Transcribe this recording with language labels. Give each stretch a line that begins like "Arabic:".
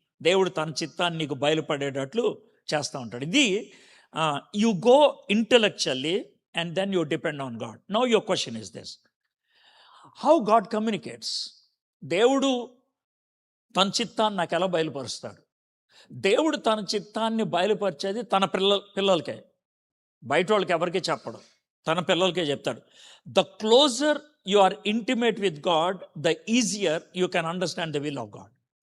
Telugu: దేవుడు తన చిత్తాన్ని నీకు బయలుపడేటట్లు చేస్తూ ఉంటాడు.
English: ఇది you go intellectually and then you depend on God. Now your question is this: how God communicates?
Telugu: దేవుడు తన చిత్తాన్ని నాకు ఎలా బయలుపరుస్తాడు? దేవుడు తన చిత్తాన్ని బయలుపరిచేది తన పిల్లలకే, బయట వాళ్ళకి ఎవరికి చెప్పడు, తన పిల్లలకే చెప్తాడు.
English: The closer you are intimate with God, the easier you can understand the will of God.